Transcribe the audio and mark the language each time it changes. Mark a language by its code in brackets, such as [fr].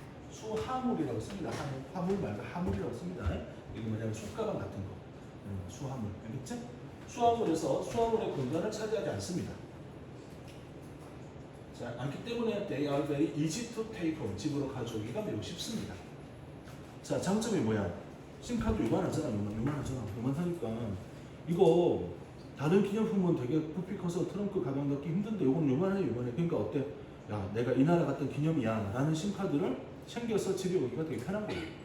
[ko] 수화물이라고 씁니다. 화물 말고 하물이라고 씁니다. 이게 뭐냐면 숯가방 같은 거. 수화물. 알겠지? 수화물의 공간을 차지하지 않습니다. 자, 않기 때문에 [en] they are very easy to take home. [ko] 집으로 가져오기가 매우 쉽습니다. 자, 장점이 뭐야? 심카드 요만하잖아. 요만하니까 이거 다른 기념품은 되게 부피 커서 트렁크 가방 넣기 힘든데 요건 요만해. 그러니까 어때? 야, 내가 이 나라 갔던 기념이야 라는 심카드를 챙겨서 집에 오기가 되게 편한 거예요.